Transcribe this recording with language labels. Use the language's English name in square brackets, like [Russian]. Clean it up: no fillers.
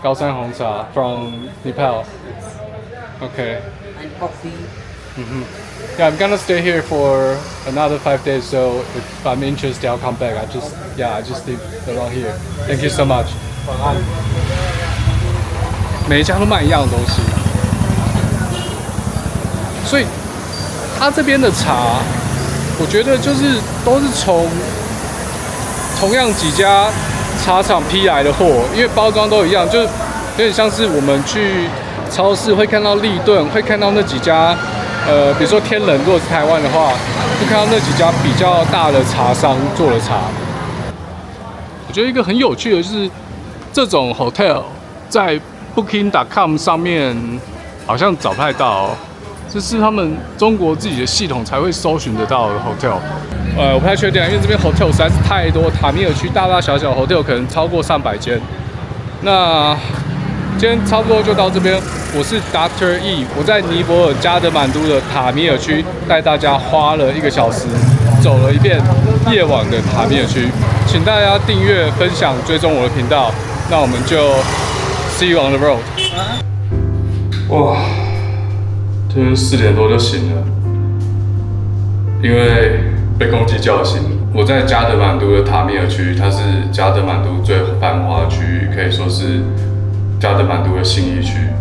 [Chinese] 高山红茶 [English] from Nepal. Okay. and coffee. Yeah, I'm gonna stay here for another 5 days. So if I'm interested, I'll come back. I just live around here. Thank you so much. [Chinese] 每一家都卖一样的东西，所以他这边的茶，我觉得就是都是从同样几家茶厂批来的货，因为包装都一样，就有点像是我们去超市会看到立顿，会看到那几家。比如说天冷，如果是台湾的话，会看到那几家比较大的茶商做的茶。我觉得一个很有趣的就是，这种 hotel 在 Booking.com 上面好像找不太到哦，这是他们中国自己的系统才会搜寻得到的 hotel。我不太确定，因为这边 hotel 实在是太多，塔米尔区大大小小 hotel 可能超过300间。那今天差不多就到这边。我是 Dr. E， 我在尼泊尔加德满都的塔米尔区带大家花了1个小时，走了一遍夜晚的塔米尔区。请大家订阅、分享、追踪我的频道。那我们就 [English] see you on the road。 [Chinese] 哇，今天4点多就醒了，因为被公鸡叫醒。我在加德满都的塔米尔区，它是加德满都最繁华的区域，可以说是加德满都的信义区。